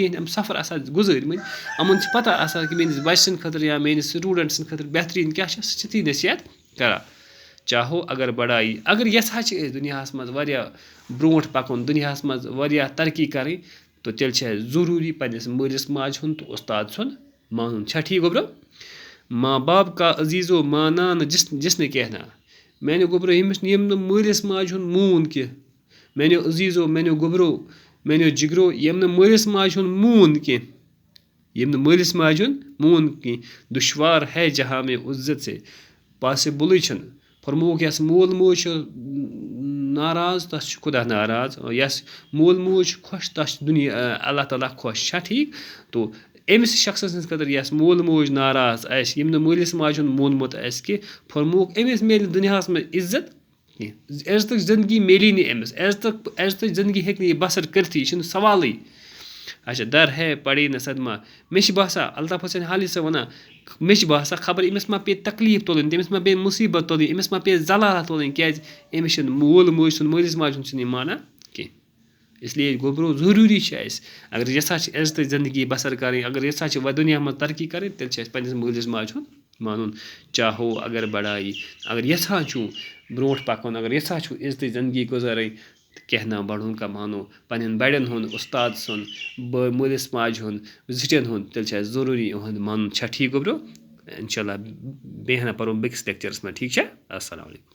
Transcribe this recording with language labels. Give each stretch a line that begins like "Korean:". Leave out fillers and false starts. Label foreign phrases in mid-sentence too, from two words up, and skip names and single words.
Kashmiri: ہٕنٛدۍ یِم سفر آسان گُزٲرمٕتۍ یِمَن چھِ پَتہ آسان کہِ میٛٲنِس بَچہِ سٕنٛدِ خٲطرٕ یا میٛٲنِس سٹوٗڈَنٛٹ سٕنٛدِ خٲطرٕ بہتریٖن کیٛاہ چھِ سُہ چھِ تی نصیحت کَران
Urdu: چاہو اگر بڑایی
Kashmiri: اگر یَژھان چھِ أسۍ دُنیاہَس منٛز واریاہ برونٛٹھ پَکُن دُنیاہَس منٛز واریاہ ترقی کَرٕنۍ تہٕ تیٚلہِ چھِ اَسہِ ضروٗری پنٛنِس مٲلِس ماجہِ ہُنٛد تہٕ اُستاد سُنٛد مانُن چھا ٹھیٖک گوٚبرو
Urdu: ماں باپ کا
Kashmiri: عزیٖزو
Urdu: مانا نہ جس نے کہنا
Kashmiri: میٛانیو گوٚبرو ییٚمۍ نہٕ مٲلِس ماجہِ ہُنٛد مون کینٛہہ میٛانیو عزیٖزو میٛانیو گوٚبرو میٛانیو جِگرو ییٚمۍ نہٕ مٲلِس ماجہِ ہُنٛد مون کینٛہہ
Urdu: دُشوار ہے جہاں میں عزت سے
Kashmiri: پاسِبلٕے چھِنہٕ فرمووُکھ یَس مول موج چھُ ناراض تَس چھُ خۄدا ناراض یَس مول موج چھُ خۄش تَس چھُ
Arabic: اللہ تعالیٰ
Kashmiri: خۄش چھا ٹھیٖک تو أمِس شخصہٕ سٕنٛدِ خٲطرٕ یَس مول موج ناراض آسہِ ییٚمۍ نہٕ مٲلِس ماجہِ ہُنٛد مونمُت آسہِ کہِ فرمووُکھ أمِس میلہِ دُنیاہَس منٛز عزت کینٛہہ عزتٕچ زندگی میلی نہٕ أمِس عزتٕچ زندگی ہیٚکہِ نہٕ یہِ بسر کٔرتھٕے یہِ چھُنہٕ سوالٕے
Urdu: اچھا در ہے پڑے نہ صدمہ
Kashmiri: مےٚ چھِ باسان الطاف حسین حالی صٲب وَنان مےٚ چھِ باسان خبر أمِس ما پیٚیہِ تکلیٖف تُلٕنۍ تٔمِس ما پیٚیہِ مُصیٖبت تُلٕنۍ أمِس ما پیٚیہِ زلالہ تُلٕنۍ کیٛازِ أمِس چھِنہٕ مول موج سُنٛد مٲلِس ماجہِ ہُنٛد چھِنہٕ یہِ مانان کینٛہہ اِسلیے گوٚبرو ضروٗری چھِ اَسہِ اگر یَژھان چھِ عزتٕچ زندگی بسر کَرٕنۍ اگر یَژھان چھِ دُنیاہَس منٛز ترقی کَرٕنۍ تیٚلہِ چھِ اَسہِ پنٛنِس مٲلِس ماجہِ ہُنٛد مانُن
Urdu: چاہو اگر بڑایی
Kashmiri: اگر یَژھان چھُو برونٛٹھ پَکُن اگر یَژھان چھُو عزتٕچ زندگی گُزارٕنۍ تہٕ
Urdu: کہنا بڑوں کا مانو
Kashmiri: پنٛنٮ۪ن بَڑٮ۪ن ہُنٛد اُستاد سُنٛد مٲلِس ماجہِ ہُنٛد زِٹھٮ۪ن ہُنٛد تیٚلہِ چھِ اَسہِ ضروٗری یِہُنٛد مانُن چھا ٹھیٖک گوٚبرو
Arabic: اِنشاء اللہ
Kashmiri: بیٚیہِ ہنا پَرو بیٚکِس لیکچَرَس منٛز ٹھیٖک چھا
Arabic: اَسلامُ علیکُم